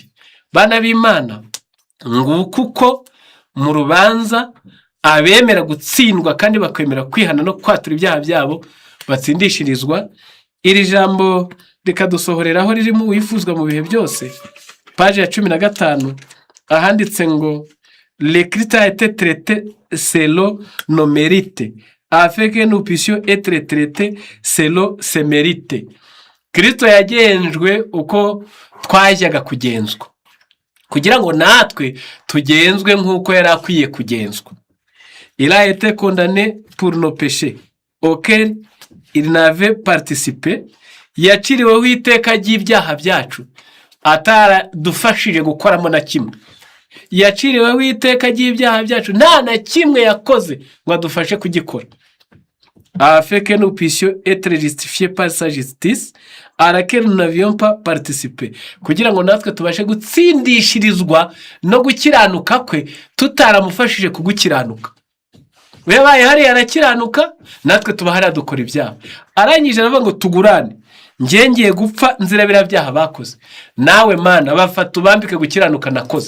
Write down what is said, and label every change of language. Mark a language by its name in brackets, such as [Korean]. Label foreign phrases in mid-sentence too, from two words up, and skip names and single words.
[Kinyarwanda] Bana b'Imana, nguko uko mu rubanza abemera gutsindwa kandi bakemera kwihana no kwatura ibyaha byabo batsindishirizwa. Iri jambo rikadusohoreraho ririmo wifuzwa mu bihe byose, paji ya 15, ahanditse ngo [French] le Christ a été traité selon nos mérites afin que nous puissions être traités selon ses mérites. [Kinyarwanda] Kristo yagenzwe uko twajyaga kugenzwa kugira ngo natwe tugenzwe nk'uko yari akwiye kugenzwa. [French] Il a été condamné pour nos péchés auxquels il n'avait participé. [Kinyarwanda] Yaciriweho iteka ry'ibyaha byacu ataradufashije gukoramo na kimwe. Yaciriweho iteka ry'ibyaha byacu nta na kimwe yakoze ngo adufashe kugikora. [French] Afin que nous puissions être justifiés par sa justice à laquelle nous n'avions pas participé. [Kinyarwanda] Kugira ngo natwe tubashe gutsindishirizwa no gukiranuka kwe tutaramufashije kugukiranuka. Webaye hari arakiranuka, natwe tuba hari adukora ibyaha. Arangije aravuga ngo tugurane, ngiye gupfa nzirabira byaha bakoze, nawe Mana bafata ubambike gukiranuka nakoze.